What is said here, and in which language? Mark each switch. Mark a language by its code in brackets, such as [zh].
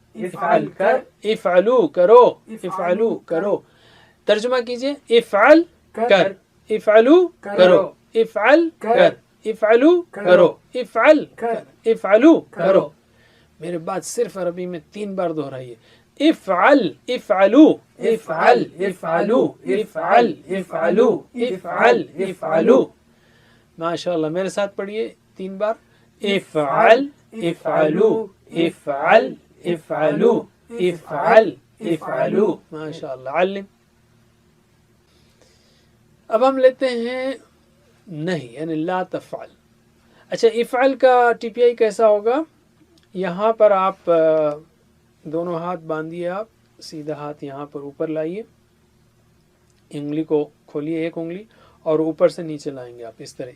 [ur] افعل کر، [ar] افعلو [ur] کرو، افعلو کرو. ترجمہ کیجئے [ar] افعل [ur] کر، افعلو کرو، افعل کر، افعلو کرو، افعل کر، افعلو کرو. میرے بعد صرف عربی میں 3 بار دہرائیے. [ar] افعل، افعلو، افعل، افعلو، افعل، افعلو، افعل، افعلو. [ur] ماشاء اللہ، میرے ساتھ پڑھیے 3 بار. [ar] افعل، افعلو، افعل، افعلو، افعل، افعلو. [ur] ماشاء اللہ. علم. اب ہم لیتے ہیں نہیں، یعنی [ar] لا تفعل. [ur] اچھا، افعل کا ٹی پی آئی کیسا ہوگا؟ یہاں پر آپ دونوں ہاتھ باندھیے، آپ سیدھا ہاتھ یہاں پر اوپر لائیے، انگلی کو کھولیے، ایک انگلی، اور اوپر سے نیچے لائیں گے آپ اس طرح.